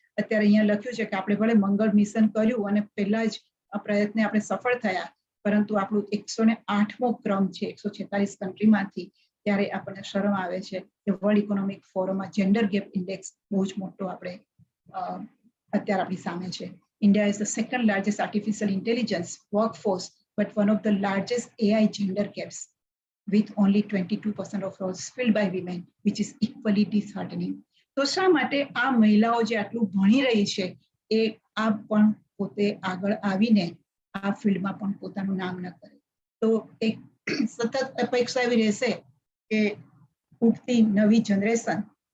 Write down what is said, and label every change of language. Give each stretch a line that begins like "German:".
Gujarati: અત્યારે અહીંયા લખ્યું છે કે આપણે ભલે મંગળ મિશન કર્યું અને પહેલા જ પ્રયત્ને આપણે સફળ થયા પરંતુ આપણું 108મો ક્રમ છે 146 કન્ટ્રીમાંથી. ત્યારે આપણને શરમ આવે છે કે વર્લ્ડ ઇકોનોમિક ફોરમમાં જેન્ડર ગેપ ઇન્ડેક્સ બહુ જ મોટો આપણે અત્યારે આપણી સામે છે.
English: India is the second largest artificial intelligence workforce but one of the largest AI gender gaps with only 22% of roles filled by women which is equally disheartening.
Gujarati: તો શા માટે આ મહિલાઓ જે આટલું ભણી રહી છે એ આ પણ પોતે આગળ આવીને આ ફિલ્ડમાં પણ પોતાનું નામ ન કરે તો એક સતત અપેક્ષા એવી રહેશે કે ઉઠતી નવી જનરેશન